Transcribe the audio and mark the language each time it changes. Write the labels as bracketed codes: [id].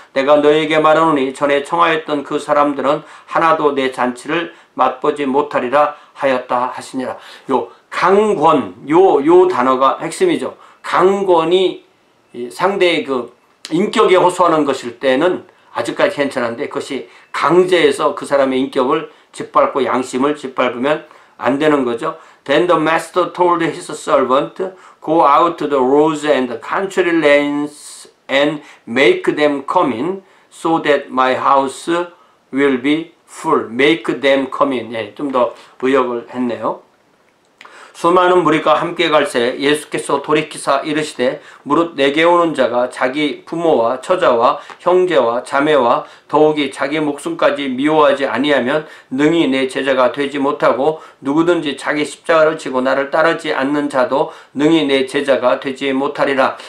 [ko] 내가 너에게 말하노니 전에 청하였던 그 사람들은 하나도 내 잔치를 맛보지 못하리라 하였다 하시니라. 요 강권 요 단어가 핵심이죠. 강권이 상대의 그 인격에 호소하는 것일 때는 아직까지 괜찮은데 그것이 강제해서 그 사람의 인격을 짓밟고 양심을 짓밟으면 안 되는 거죠. [en] Then the master told his servant, go out to the roads and the country lanes and make them come in, so that my house will be full. Make them come in. [ko] 예, 좀 더 의역을 했네요. 수많은 무리가 함께 갈새 예수께서 돌이키사 이르시되 무릇 내게 오는 자가 자기 부모와 처자와 형제와 자매와 더욱이 자기 목숨까지 미워하지 아니하면 능히 내 제자가 되지 못하고 누구든지 자기 십자가를 지고 나를 따르지 않는 자도 능히 내 제자가 되지 못하리라.